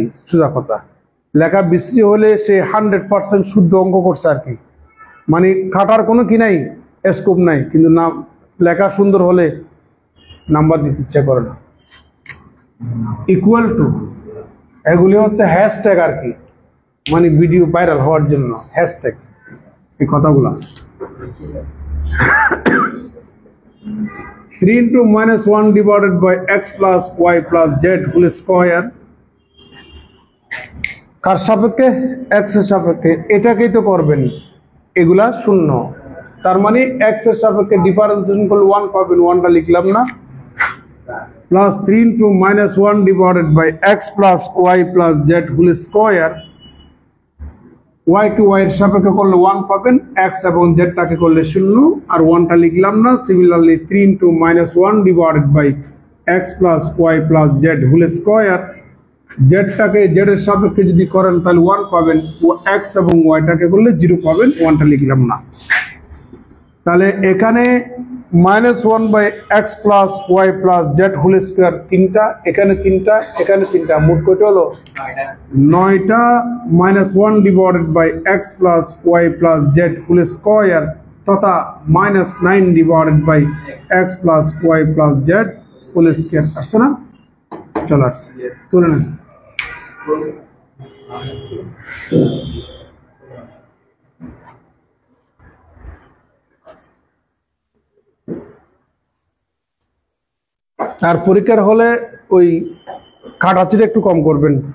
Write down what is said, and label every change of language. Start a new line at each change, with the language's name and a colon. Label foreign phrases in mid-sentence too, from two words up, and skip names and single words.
Bangla: সোজা কথা, লেখা বিশ্রী হলে সে 100% শুদ্ধ অঙ্ক করছে আর কি, মানে খাটার কোনো কি নাই, স্কোপ নাই, কিন্তু না লেখা সুন্দর হলে নাম্বার দিতে ইচ্ছা করে না।
English: equal to
Bangla: এগুলি হচ্ছে হ্যাশট্যাগ আর কি, মানে
English: video viral
Bangla: হওয়ার জন্য হ্যাশট্যাগ এই কথাগুলা।
English: 3 into minus 1 divided by x plus y plus z whole square
Bangla: কার সাপেক্ষে? x এর সাপেক্ষে। এটাকেই তো করবেন, এগুলা শূন্য, তার মানে x এর সাপেক্ষে ডিফারেন্সিয়েশন করলে 1 পাবেন, 1টা লিখলাম না, প্লাস
English: 3 into minus 1 divided by x plus y plus z whole square,
Bangla: y to y এর সাপেক্ষে করলে 1 পাবেন, x এবং z টাকে করলে 0 আর 1টা লিখলাম না। সিমিলারলি
English: 3 into minus 1 divided by x plus y plus z whole square,
Bangla: z টাকে z এর সাপেক্ষে যদি করেন তাহলে 1 পাবেন, x এবং y টাকে করলে 0 পাবেন, 1টা লিখলাম না। তাহলে এখানে
English: -1 by x plus y plus z whole square
Bangla: 3টা, এখানে 3টা, এখানে 3টা, মোট কয়টা হলো?
English: 9টা। -1 divided by x plus y plus z whole square তথা -9 divided by x plus y plus z whole square আসছে না?
Bangla: চলো আসছে, তুলে নেন। আর পরীক্ষার হলে ওই কাটাচিটা একটু কম করবেন।